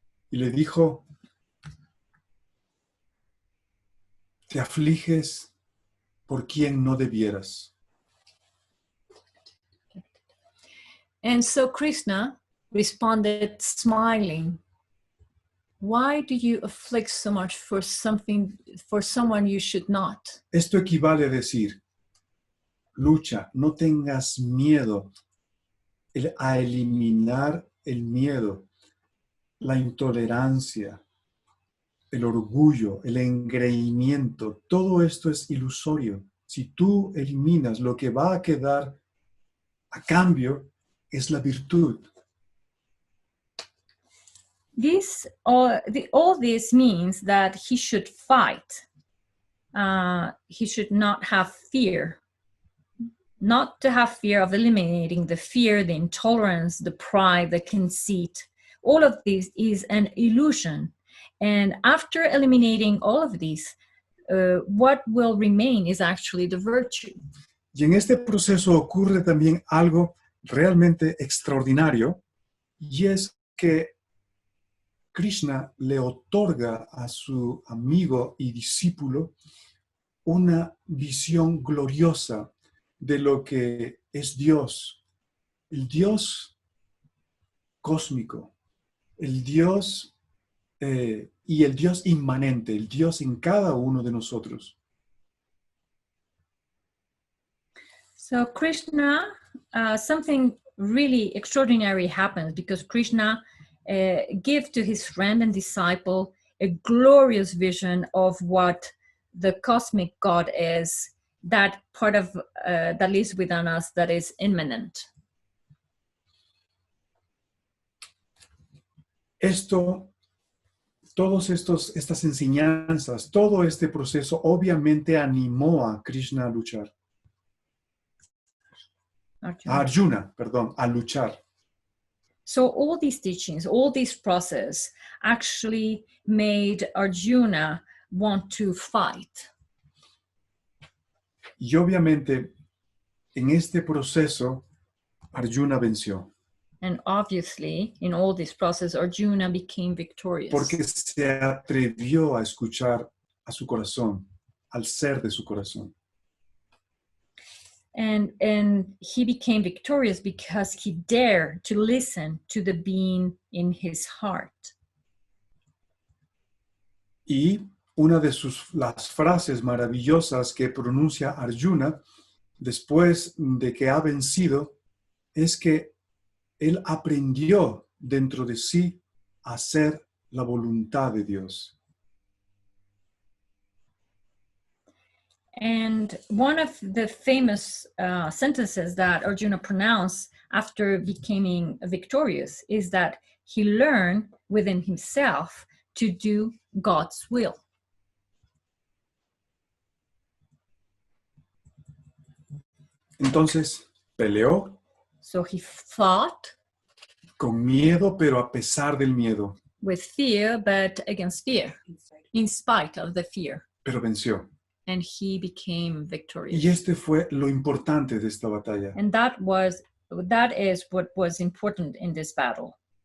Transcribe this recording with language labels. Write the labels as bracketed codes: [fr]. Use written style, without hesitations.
[es] Y le dijo, te afliges por quien no debieras. [en] And so Krishna responded smiling, why do you afflict so much for someone you should not? [es] Esto equivale a decir, lucha, no tengas miedo a eliminar el miedo, la intolerancia, el orgullo, el engreimiento. Todo esto es ilusorio. Si tú eliminas, lo que va a quedar a cambio es la virtud. [en] All this means that he should fight. He should not have fear. Not to have fear of eliminating the fear, the intolerance, the pride, the conceit. All of this is an illusion. And after eliminating all of these, what will remain is actually the virtue. [es] Y en este proceso ocurre también algo realmente extraordinario, y es que Krishna le otorga a su amigo y discípulo una visión gloriosa de lo que es Dios, el Dios cósmico, el Dios y el Dios inmanente, el Dios en cada uno de nosotros. [en] So Krishna, something really extraordinary happens because Krishna gives to his friend and disciple a glorious vision of what the cosmic God is, that part of that lives within us that is immanent. [es] Esto estas enseñanzas, todo este proceso obviamente animó a Krishna a luchar. A Arjuna, perdón, a luchar. [en] So all these teachings, all this process actually made Arjuna want to fight. [es] Y obviamente en este proceso Arjuna venció. [en] And obviously, in all this process, Arjuna became victorious. [es] Porque se atrevió a escuchar a su corazón, al ser de su corazón. [en] And he became victorious because he dared to listen to the being in his heart. [es] Y una de las frases maravillosas que pronuncia Arjuna después de que ha vencido es que él aprendió dentro de sí a hacer la voluntad de Dios. [en] And one of the famous sentences that Arjuna pronounced after becoming victorious is that he learned within himself to do God's will. [es] Entonces peleó. [en] So he fought [es] con miedo, pero a pesar del miedo. [en] with fear, but against fear, in spite of the fear. [es] Pero venció. [en] And he became victorious. [es] Y este fue lo importante de esta batalla. [en] And that is what was important in this battle.